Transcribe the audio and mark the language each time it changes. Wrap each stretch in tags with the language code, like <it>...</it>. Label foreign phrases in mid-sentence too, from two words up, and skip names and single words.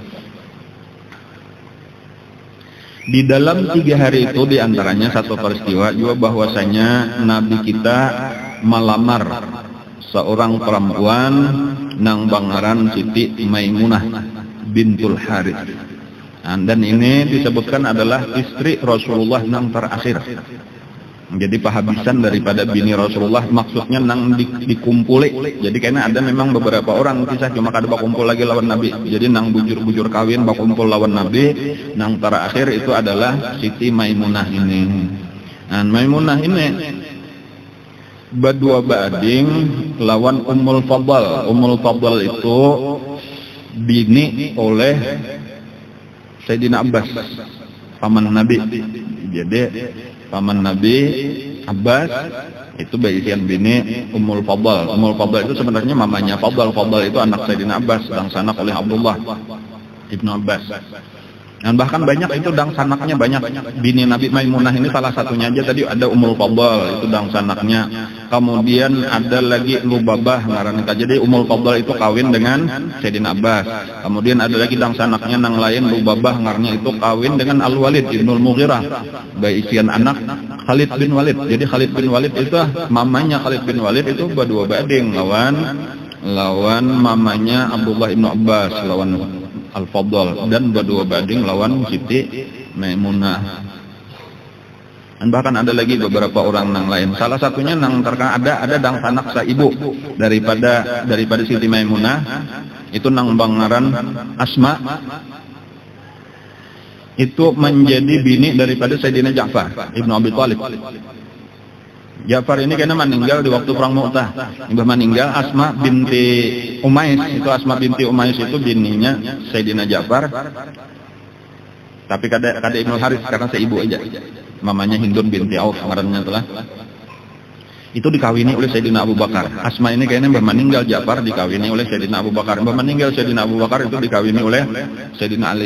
<bjn>Di dalam 3 hari itu diantaranya satu peristiwa juga bahwasanya Nabi kita melamar seorang perempuan nang bangaran Siti Maimunah bintul Harits. Dan ini disebutkan adalah istri Rasulullah nang terakhir. Jadi penghabisan daripada bini Rasulullah, maksudnya nang dikumpuli. Jadi karena ada memang beberapa orang kisah cuma kada bakumpul lagi lawan Nabi. Jadi nang bujur-bujur kawin bakumpul lawan Nabi, nang terakhir itu adalah Siti Maimunah ini. Maimunah ini berdua bading lawan Ummul Fadl. Ummul Fadl itu bini oleh Sayyidina Abbas, paman Nabi. Jadi paman Nabi Abbas itu bagian bini Ummul Fadl. Ummul Fadl itu sebenarnya mamanya Fadl. Fadl itu anak Sayyidina Abbas, dan sanak oleh Abdullah ibnu Abbas. Dan bahkan banyak itu dang sanaknya banyak. Bini Nabi Maimunah ini salah satunya aja tadi ada Ummul Fadl itu dang sanaknya. Kemudian ada lagi Lubabah ngaranna. Jadi Ummul Fadl itu kawin dengan Sayyidina Abbas. Kemudian ada lagi dang sanaknya nang lain Lubabah ngaranna itu kawin dengan Al-Walid ibnul Mughirah. Baisian anak Khalid bin Walid. Jadi Khalid bin Walid itu mamanya Khalid bin Walid itu berdua bading lawan mamanya Abdullah ibnu Abbas lawan Al-Fadl, dan berdua banding lawan Siti Maimunah. Dan bahkan ada lagi beberapa orang nang lain. Salah satunya nang terkena ada dang sanak saibu daripada Siti Maimunah itu nang bangaran Asma. Itu menjadi bini daripada Sayyidina Ja'far Ibnu Abi Thalib. Ja'far ini kena meninggal di waktu perang Mu'tah. Ibu meninggal Asma binti Umais. Itu Asma binti Umais itu bininya Sayyidina Ja'far. Tapi kada Ibnu Haris karena seibu aja. Mamanya Hindun binti Auf ngarannya telah. Itu dikawini oleh Sayyidina Abu Bakar. Asma ini kayaknya mbah meninggal Ja'far dikawini oleh Sayyidina Abu Bakar. Mbah meninggal Sayyidina Abu Bakar itu dikawini oleh Sayyidina Ali.</bjn>